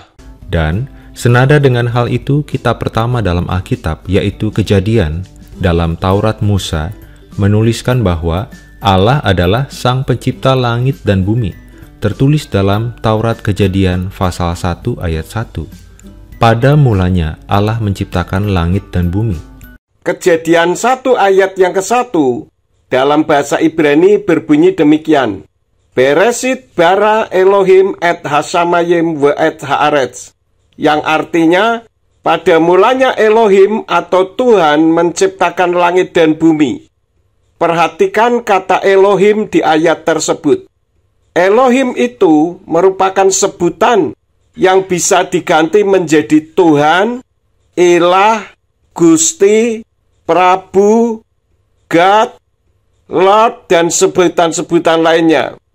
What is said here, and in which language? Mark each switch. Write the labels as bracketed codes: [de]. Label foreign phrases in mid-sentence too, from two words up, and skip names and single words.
[id] Dan senada dengan hal itu, kitab pertama dalam Alkitab, yaitu Kejadian, dalam Taurat Musa, menuliskan bahwa Allah adalah Sang Pencipta langit dan bumi. Tertulis dalam Taurat Kejadian pasal 1 ayat 1. Pada mulanya Allah menciptakan langit dan bumi. Kejadian 1 ayat yang ke-1 dalam bahasa Ibrani berbunyi demikian. [he] בראשית ברא אלהים את השמים ואת הארץ. [id] Yang artinya, pada mulanya Elohim atau Tuhan menciptakan langit dan bumi. Perhatikan kata Elohim di ayat tersebut. Elohim itu merupakan sebutan yang bisa diganti menjadi Tuhan, Ilah, Gusti, Prabu, [en] God, Lord, [id] dan sebutan-sebutan lainnya.